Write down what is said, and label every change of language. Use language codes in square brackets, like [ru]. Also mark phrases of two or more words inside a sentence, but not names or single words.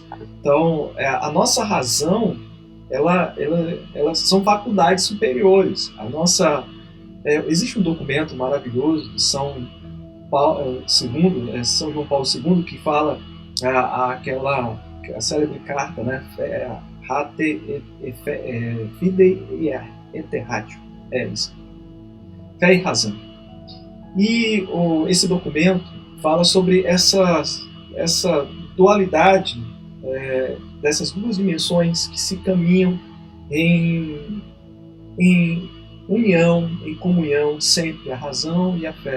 [pt] Então, a nossa razão, elas são faculdades superiores. Existe um documento maravilhoso de São João Paulo II, que fala a célebre carta, né? [la] Fidei et ratio. [pt] É isso. Fé e razão. E esse documento fala sobre essa dualidade dessas duas dimensões que se caminham em união, em comunhão sempre, a razão e a fé.